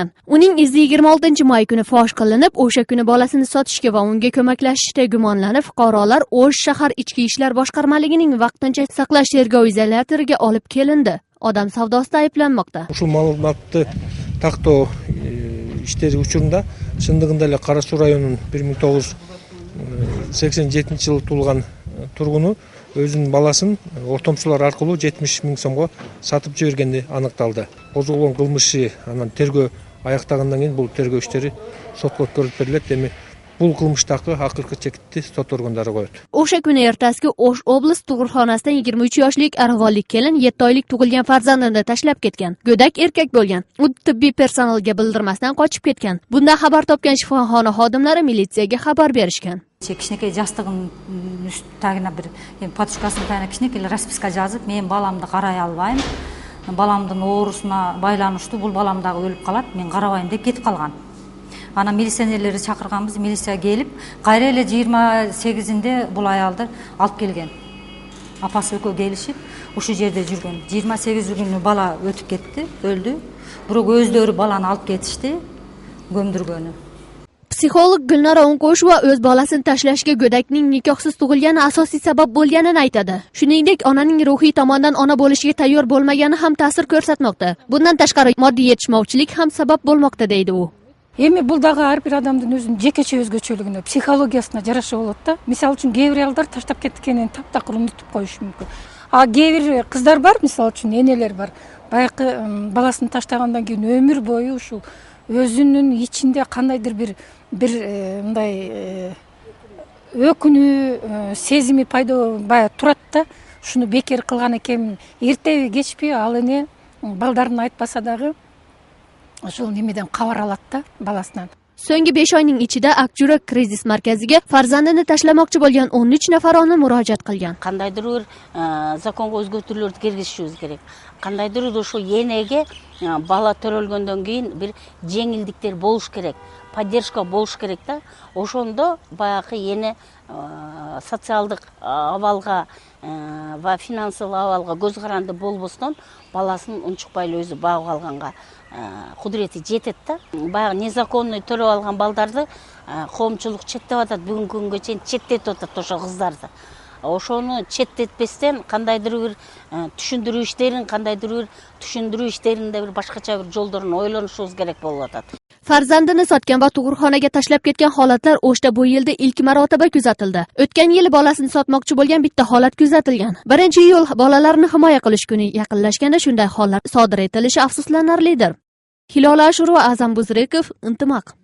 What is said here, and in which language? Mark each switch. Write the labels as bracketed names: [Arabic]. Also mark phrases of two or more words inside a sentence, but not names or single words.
[Uzbek] Uning izi 26 may kuni fosh qilinib, o'sha kuni bolasini sotishga va unga ko'maklashishda gumonlanib, fuqarolar O'sh shahar ichki ishlar boshqarmaligining vaqtincha saqlash tergov izolyatoriga olib kelindi. Odam savdosida ayblanmoqda. Shu ma'lumotni taqtoo ishlari uchurunda [Kyrgyz] чындыгында эле Қарасу районунун 1987 жылы туулган тургуну өзүнүн баласын ортомчулар аркылуу 70 миң сомго сатып жибергени аныкталды. Козголгон кылмышы анан тергөө аяктагандан кийин бул тергөө иштери сотко өткөрүлүп берилет. Эми бул кылмыштагы акыркы чекитти сот органдары коет. [Uzbek] O'sha kuni ertasiga O'sh oblast tug'ruqxonasidan 23 yoshlik arg'onlik kelin 7 oylik tug'ilgan farzandini tashlab ketgan. Go'dak erkak bo'lgan. U tibbiy personalga bildirmasdan qochib ketgan. Bundan xabar topgan shifoxona xodimlari militsiyaga xabar berishgan. [Kyrgyz] Кичинекей жастыгын тагына бир подушкасынын тагына кичинекей расписка жазып, мен баламды карай албайм. Баламдын оорусуна байланыштуу бул балам дагы өлүп калат, мен карабайм деп кетип калган. Ана милиционерлерди чакырганбыз, милиция келип, кайра эле 28-inde бул аялды алып келген. Апасы экөө келишип, ушул жерде жүргөн. 28 бала өтүп кетти, өлдү. Бирок өздөрү баланы алып кетишти, көмдүргөнү. [Uzbek] Psixolog Gulnora O'nqo'sheva o'z bolasini tashlashga go'dakning nikohsiz tug'ilgani asosiy sabab bo'lganini aytadi. Shuningdek, onaning ruhiy tomondan ona bo'lishiga tayyor bo'lmagani ham ta'sir ko'rsatmoqda. Bundan tashqari moddiy yetishmovchilik ham sabab bo'lmoqda deydi u. [Kyrgyz] Эми бул дагы ар бир адамдын өзүнүн жекече өзгөчөлүгүнө, психологиясына жараша болот да. Мисалы үчүн кээ бир аялдар таштап кеткенин таптакыр унутуп коюшу мүмкүн. А кээ бир кыздар бар, мисалы үчүн энелер бар. Баягы баласын таштагандан кийин өмүр бою ушул өзүнүн ичинде кандайдыр бир мындай өкүнүү сезими пайда баягы турат да. Шуну бекер кылган экен, эртеби кечпи ал эне балдарына айтпаса дагы ошол немеден кабар алат да баласынан. [Uzbek] So'nggi 5 oyning ichida Akjurak krizis markaziga farzandini tashlamoqchi bo'lgan 13 nafar ona murojaat qilgan. Qandaydir bir zakonga o'zgartirishlarni kirgizishimiz kerak. [Kyrgyz] Qandaydir ошо энеге бала төрөлгөндөн кийин бир жеңилдиктер болуш керек, поддержка болуш керек да. Ошондо баягы эне социалдык абалга ва финансылык абалга көз каранды болбостон баласын унчукпай эле өзү багып алганга кудурети жетет да. Баягы незаконный төрөп алган балдарды коомчулук четтеп атат, бүгүнкү күнгө чейин четтетип атат ошо кыздарды. Ошону четтетпестен кандайдыр бир түшүндүрүү иштеринде бир башкача бир жолдорун ойлонушубуз керек болуп атат. [Uzbek] Farzandini sotgan va tug'ruqxonaga tashlab ketgan holatlar O'shda bu yilda ilk marotaba kuzatildi. O'tgan yili bolasini sotmoqchi bo'lgan bitta holat kuzatilgan. 1-iyul bolalarni himoya qilish kuni yaqinlashganda shunday hollar sodir etilishi afsuslanarlidir. Hilola Ashurova, Azam Buzrekov, Intimaq.